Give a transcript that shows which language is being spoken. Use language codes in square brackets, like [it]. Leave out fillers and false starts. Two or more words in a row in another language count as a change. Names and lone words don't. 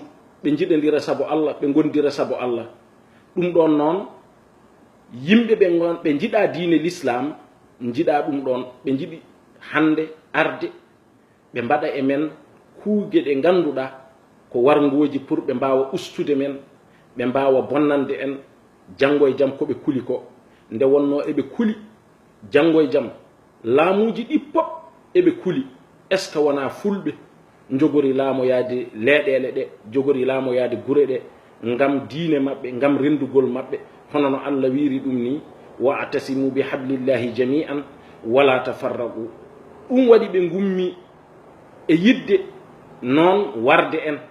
[ff] ɓe jiɗodira saabu Allah, ɓe gondira saabu Allah. ɗum ɗon noon yimɓe ɓe jiɗa diine l'islam, jiɗa ɗum ɗon, ɓe jiɗi hande arde ɓe mbaɗa e men kuuge ɗe ganduɗa ko wargoji pour ɓe mbawa ustude men, ɓe mbawa bonnande en janggo e jaam koɓe kuli ko. nde wonno eɓe kuli janggo e jaam laamuji ɗi pop eɓe kuli. [fr] est ce que [ff] wona fulɓe jogori laamoyade leeɗele ɗe, jogori laamoyade gure ɗe ngam diine maɓɓe, ngam rendugol maɓɓe, hono no Allah wiri ɗum ni: [ar] وَاعْتَصِمُوا بِحَبْلِ اللَّهِ جَمِيعًا وَلَا تَفَرَّقُوا. [ff] ɗum waɗi ɓe gummi e yidde noon warde en.